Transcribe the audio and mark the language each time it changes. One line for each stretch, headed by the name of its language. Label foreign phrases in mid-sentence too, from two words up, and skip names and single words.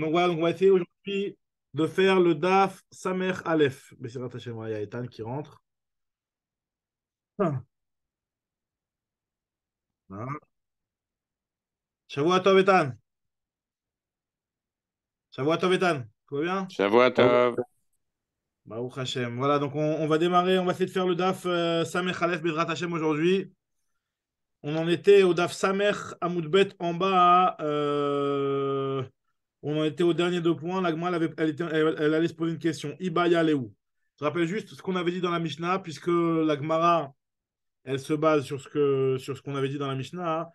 French: Donc voilà, donc on va essayer aujourd'hui de faire le
Hebrew: דף סמך אלף. בעזרת השם,
French: ouais, il y a Ethan qui rentre. Ah, voilà.
Hebrew: שבוע טוב, Ethan. שבוע טוב,
French: Ethan. Tout va bien? Shavuot.
Hebrew: ברוך השם.
French: Voilà, donc on va démarrer, on va essayer de faire le
Hebrew: דף סמך אלף, בעזרת השם
French: aujourd'hui. On en était au
Hebrew: דף סמך עמוד ב
French: en bas. On en était au dernier deux points. L'Agma, elle allait se poser une question.
Aramaic: איבעיא להו.
French: Je rappelle juste ce qu'on avait dit dans la Mishnah, puisque l'Agmara, elle se base sur ce qu'on avait dit dans la Mishnah.